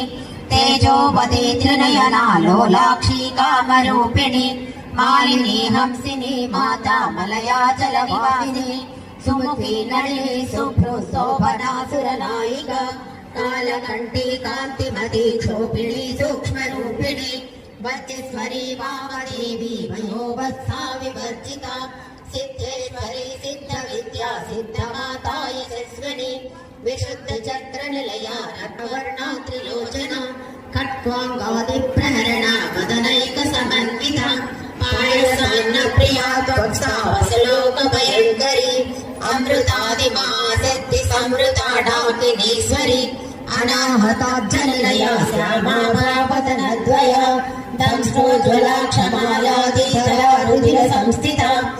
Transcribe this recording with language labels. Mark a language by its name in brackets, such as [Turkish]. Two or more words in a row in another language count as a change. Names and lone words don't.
[Sanskrit] తేజోవతి త్రినయనా లోలాక్షి కామరూపిణి. మాలిని హంసిని మాతా మలయాచల వాహిని. సుముఖి నళిని శుభ్రు శోభనాసురనాయిక. కాలకంఠి కాంతిమతి క్షోపిణి సూక్ష్మ రూపిణి. वज्रेश्वरी वामदेवी वयोवस्था विवर्जिता सिद्धेश्वरी सिद्धविद्या सिद्धमाता यशस्विनी विशुद्धचक्रनिलया रत्नवर्णा त्रिलोचना खट्वाङ्गादिप्रहरणा वदनैकसमन्विता पायसान्नप्रिया त्वक्सा वसलोकभयङ्करी अमृतादिमासक्ति संवृता डाकिनीश्वरी अनाहताब्जनिलया श्यामावतनद्वया दंष्टोज्ज्वलाक्षमालादिधरा रुधिरसंस्थिता